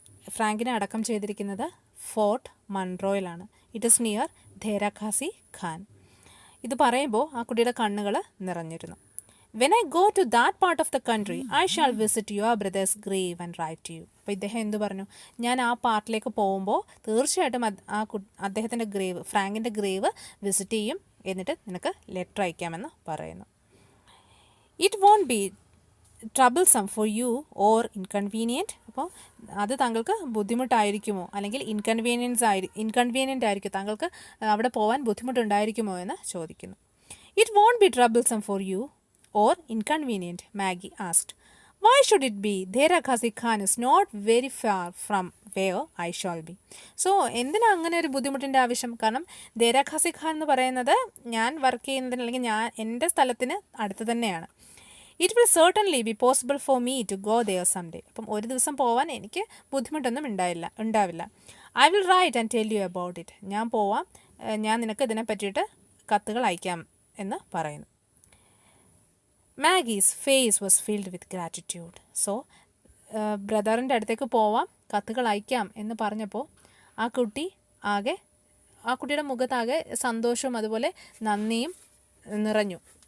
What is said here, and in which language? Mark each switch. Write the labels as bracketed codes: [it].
[ml] ഫ്രാങ്കിനെ അടക്കം ചെയ്തിരിക്കുന്നത് fort മൺട്രോയിലാണ്. [en] It is near Dera Ghazi Khan. [ml] ഇത് പറയുമ്പോൾ ആ കുട്ടിയുടെ കണ്ണുകൾ നിറഞ്ഞിരുന്നു. [en] "When I go to that part of the country, I shall visit your brother's grave and write to you." [ml] അപ്പോൾ ഇദ്ദേഹം എന്ത് പറഞ്ഞു? ഞാൻ ആ പാർട്ടിലേക്ക് പോകുമ്പോൾ തീർച്ചയായിട്ടും അദ്ദേഹത്തിൻ്റെ ഗ്രേവ്, ഫ്രാങ്കിൻ്റെ ഗ്രേവ് വിസിറ്റ് ചെയ്യും, എന്നിട്ട് നിനക്ക് ലെറ്റർ അയക്കാമെന്ന് പറയുന്നു. [en] "It won't be troublesome for you or inconvenient." [ml] അപ്പോൾ അത് താങ്കൾക്ക് ബുദ്ധിമുട്ടായിരിക്കുമോ അല്ലെങ്കിൽ ഇൻകൺവീനിയൻ്റ് ആയിരിക്കും, താങ്കൾക്ക് അവിടെ പോകാൻ ബുദ്ധിമുട്ടുണ്ടായിരിക്കുമോ എന്ന് ചോദിക്കുന്നു. [en] "It won't be troublesome for you or inconvenient," Maggie asked. "Why should it be? Dera Ghazi Khan is not very far from where I shall be." [ml] So എന്തിനാ അങ്ങനെ ഒരു ബുദ്ധിമുട്ടിൻ്റെ ആവശ്യം? കാരണം ദേര ഖാസി ഖാൻ എന്ന് പറയുന്നത് ഞാൻ വർക്ക് ചെയ്യുന്നതിന് അല്ലെങ്കിൽ എൻ്റെ സ്ഥലത്തിന് അടുത്ത് തന്നെയാണ്. [en] "It will certainly be possible for me to go there someday." [ml] അപ്പം ഒരു ദിവസം പോവാൻ എനിക്ക് ബുദ്ധിമുട്ടൊന്നും ഉണ്ടാവില്ല. [en] "I will write and tell you about it." [ml] ഞാൻ പോവാം, ഞാൻ നിനക്ക് ഇതിനെ പറ്റിയിട്ട് കത്തുകൾ അയക്കാം എന്ന് പറയുന്നു. [en] Maggie's face was filled with gratitude. [ml] So ബ്രദറിൻ്റെ അടുത്തേക്ക് പോവാം, കത്തുകൾ അയക്കാം എന്ന് പറഞ്ഞപ്പോൾ ആ കുട്ടിയുടെ മുഖത്താകെ സന്തോഷവും അതുപോലെ നന്ദിയും നിറഞ്ഞു.